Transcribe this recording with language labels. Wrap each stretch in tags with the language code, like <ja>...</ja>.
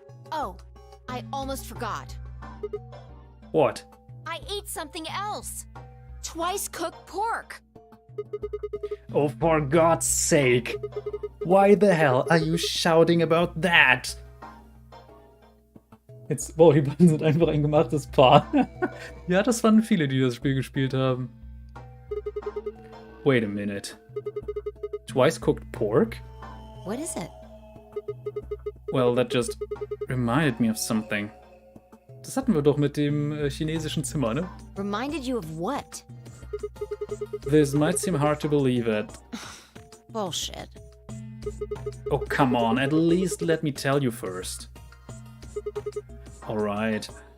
<en>Oh, I almost forgot. What? I ate something else! Twice cooked pork! Oh, for God's sake! Why the hell are you shouting about that?</en> <de>Jetzt, wow, die beiden sind einfach ein gemachtes Paar. Ja, das fanden viele, die das Spiel gespielt haben.</de> <en>Wait a minute. Twice cooked pork? What is it? Well, that just reminded me of something.</en> <de>Das hatten wir doch mit dem chinesischen Zimmer, ne?</de> <en>Reminded you of what? This might seem hard to believe it. Bullshit. Oh, come on, at least let me tell you first. Alright.</en>